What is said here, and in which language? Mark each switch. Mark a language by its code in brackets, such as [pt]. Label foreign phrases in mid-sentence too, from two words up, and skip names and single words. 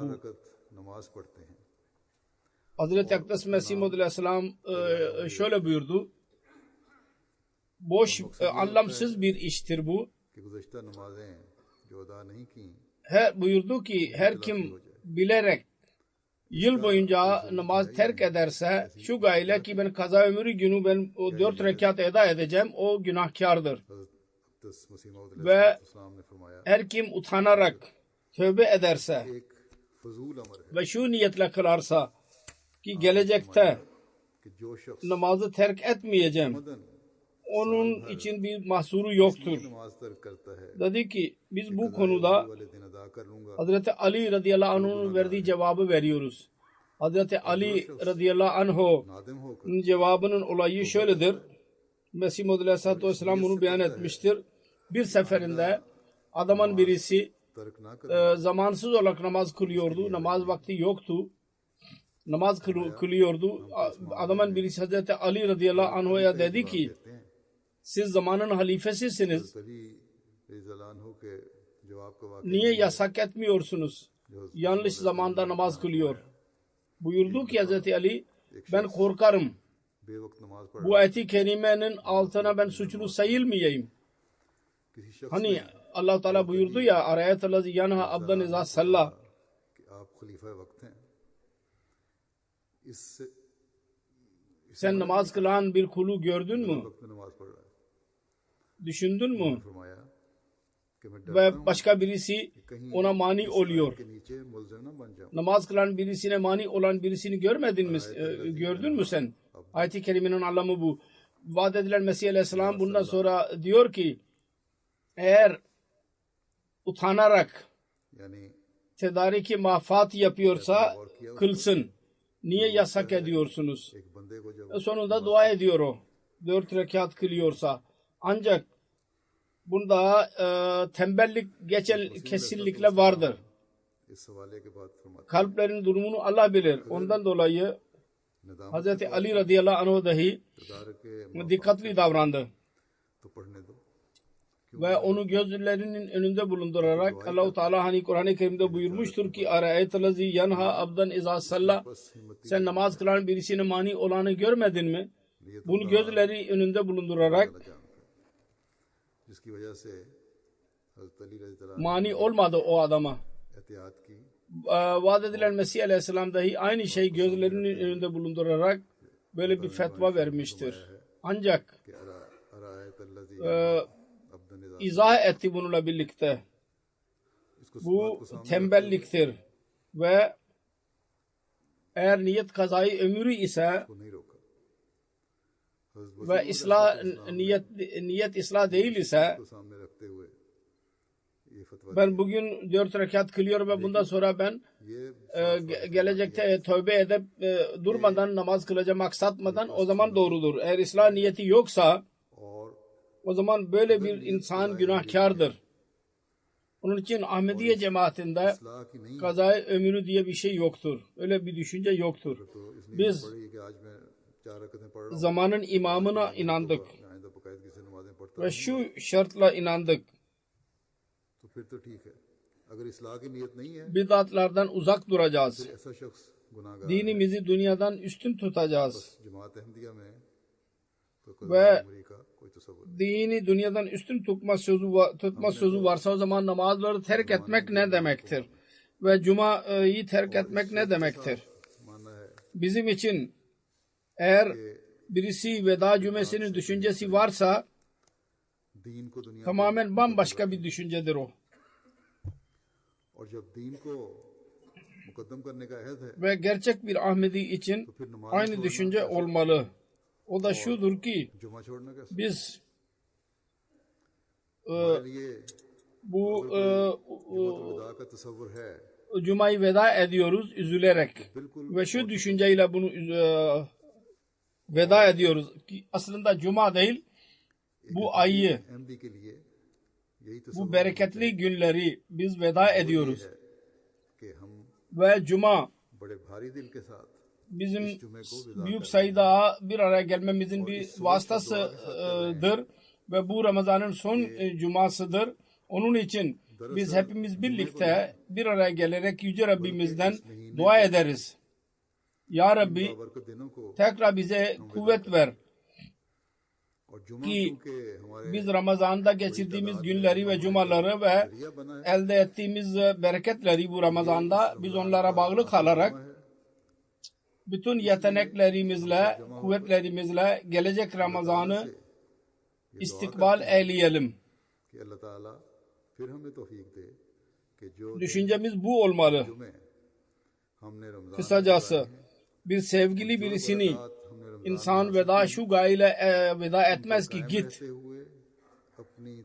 [ur] رکعت نماز پڑھتے ہیں [tr] Hazreti Akdes Mesih Maud Aleyhisselam şöyle buyurdu: boş, anlamsız bir iştir bu. [ur] کہ گزشتہ نمازیں جو ادا نہیں کی [tr] Buyurdu ki her kim bilerek yıl boyunca namaz terk ederse şu gayle ki ben kaza ömrü günü ben o 4 rekat eda edeceğim, o günahkardır. [ur] حضرت عبدس مسیح موعود [tr] Ve [ur] نے فرمایا [tr] her kim utanarak tövbe ederse [ur] ایک فضول امر ہے [tr] ve şu niyetle kılarsa ki gelecekte [ur] کہ جو شخص [tr] namazı terk etmeyeceğim, [ur] मदन [tr] onun için bir mahsuru yoktur. [ur] نماز ترک کرتا ہے [tr] Dedi ki biz bu konuda [ur] والے دن ادا کر لوں گا [tr] Hazreti Ali [ar] رضي الله عنه'ın [tr] verdiği cevabı veriyoruz. Hazreti Ali [ar] رضي الله عنه'ın [ur] نادم ہو کر [tr] cevabının olayı şöyledir. Mesih Maud [ar] عليه الصلاة والسلام [tr] bunu beyan etmiştir. Bir seferinde adamın birisi [ur] ترک نہ کر [tr] zamansız olarak namaz kılıyordu. Namaz vakti yoktu. Namaz kılıyordu. Adamın birisi Hazreti Ali [ar] رضي الله عنه'a [tr] dedi ki [ur] کہتے ہیں [tr] siz zamanın halifesisiniz. [ur] تبھی رضی اللہ کے جواب کا واقعہ [tr] Niye yasak etmiyorsunuz? Yanlış zamanda namaz kılıyor. Buyurdu ki Hazreti Ali, ben korkarım [ur] بےوقت نماز پڑھ [tr] bu ayet-i kerimenin altına ben suçlu sayılmayayım. [ur] کسی شخص [tr] Hani Allah Teala buyurdu ya, [ar] أرأيت الذي ينهى عبدا إذا صلى. [ur] کہ آپ خلیفہ وقت ہیں اس [tr] Sen namaz kılan bir kulu gördün mü? [ur] وقت میں نماز پڑھ رہا ہے, [tr] Düşündün mü? [ur] فرمایا کہ میں ڈرتا [tr] Ve [ur] हूं [tr] başka birisi [ur] कहीं [tr] ona mani [ur] इस [tr] oluyor. [ur] آیت کے نیچے ملزم نہ بن جاؤں. [tr] Namaz kılan birisine mani olan birisini görmedin mi? Gördün mü sen? Ayet-i Kerime'nin anlamı bu. Vaat edilen Mesih Aleyhisselam bundan sonra diyor ki eğer utanarak [ur] यानी تدارک مافات [tr] yapıyorsa kılsın. Niye yasak ediyorsunuz? [ur] ایک بندے کو جب [tr] Sonunda dua ediyor o. 4 rekat kılıyorsa. Ancak bunda tembellik kesinlikle vardır. [ur] اس حوالے کے بعد فرماتے [tr] Kalplerin durumunu Allah bilir. Ondan dolayı [ur] नदामत [tr] Hz. Ali [ar] رضي الله عنه [tr] dahi [ur] کردار کے [tr] dikkatli davrandı. [ur] تو پڑھنے دو, [tr] Ve onu gözlerinin önünde bulundurarak Allah-u Teala hani Kur'an-ı Kerim'de buyurmuştur ki [ar] أرأيت الذي ينهى عبدا إذا صلى, [ur] بس ہمت [tr] sen namaz kılan birisine mani olanı görmedin mi? Bunu gözleri önünde bulundurarak [ur] جانتا ہے، جس کی وجہ سے حضرت علی [ar] رضي الله [tr] mani olmadı o adama. [ur] احتیاط کی [tr] Vaat edilen Mesih Aleyhisselam dahi aynı şey gözlerinin önünde bulundurarak böyle bir fetva vermiştir. Ancak [ar] कि أرأيت الذي عبدا إذا, [tr] izah etti bununla birlikte. [ur] इसको [tr] Bu tembelliktir ve eğer niyet kazayı ömrü ise [ur] کو نہیں روکا۔ حضرت [tr] ve niyet ıslah değil ise [ur] کو سامنے رکھتے ہوئے یہ فتویٰ [tr] ben bugün 4 rekat kılıyorum ve bundan sonra ben [ur] ये [tr] gelecekte tövbe edip durmadan namaz kılacağım aksatmadan o zaman doğrudur. Eğer ıslah niyeti yoksa [ur] और [tr] o zaman böyle bir insan günahkardır. Onun için Ahmediye cemaatinde [ur] اصلاح کی نہیں [tr] kazayı ömrü diye bir şey yoktur. Öyle bir düşünce yoktur. [ur] تو اس لیے [tr] Biz [ur] پڑھی کہ آج میں 4 رکعتیں پڑھ رہا ہوں, [tr] zamanın imamına inandık [ur] آئندہ باقاعدگی سے نمازیں پڑھتا [tr] ve [ur] हूँ, [tr] şu şartla inandık. [ur] تو پھر تو ٹھیک ہے. اگر اصلاح کی نیت نہیں ہے, [tr] Bidatlardan uzak duracağız. [ur] پھر ایسا شخص گناہگار [tr] Dinimizi dünyadan üstün tutacağız. [ur] جماعت احمدیہ میں تو [tr] Ve [ur] عمری کا کوئی تصور نہیں. [tr] dini dünyadan üstün tutma sözü varsa o zaman namazları terk etmek ne demektir? Ve Cuma'yı terk etmek ne demektir? [ur] ماننا ہے [tr] Bizim için eğer birisi veda cümlesinin düşüncesi varsa [ur] دین کو دنیا [tr] tamamen bambaşka bir düşüncedir o. [ur] اور جب دین کو مقدم کرنے کا عہد ہے [tr] Ve gerçek bir Ahmedi için [ur] تو پھر نماز [tr] aynı düşünce olmalı. O da şudur ki [ur] جمعہ چھوڑنا کیسے? [tr] biz [ur] ہمارے لیے [tr] bu [ur] جمعہ کا تصور ہے, [tr] Cuma'yı veda ediyoruz üzülerek. [ur] बिल्कुल [tr] Ve şu düşünceyle bunu veda ediyoruz. Ki aslında Cuma değil, bu ayı, [ur] احمدی کے لیے یہی [tr] bu [ur] तसव्वुर [tr] bereketli günleri biz veda ediyoruz. [ur] ہے کہ ہم [tr] Ve Cuma [ur] بڑے بھاری دل کے ساتھ [tr] bizim [ur] جمعے کو وداع [tr] büyük sayıda bir araya gelmemizin bir vasıtasıdır. Ve bu Ramazan'ın son cumasıdır. Onun için biz hepimiz birlikte bir araya gelerek Yüce Rabbimizden dua ederiz. [ar] يا ربي [ur] برکت دنوں کو [tr] tekrar bize kuvvet ver [ur] اور جمعہ [tr] ki [ur] کیونکہ ہمارے [tr] biz Ramazan'da geçirdiğimiz günleri ve cumaları ve [ur] ذریعہ بنا ہے, [tr] elde ettiğimiz bereketleri bu Ramazan'da biz onlara bağlı kalarak bütün yeteneklerimizle, kuvvetlerimizle gelecek Ramazan'ı istikbal eyleyelim. [ur] کہ اللہ تعالیٰ پھر ہمیں توفیق دے کہ جو [tr] Düşüncemiz bu olmalı. [ur] جمعے ہم نے رمضان [tr] Kısacası bir sevgili birisini [ur] ہم نے رمضان [tr] insan veda şu gayle veda etmez ki git. [ur] رہتے ہوئے اپنی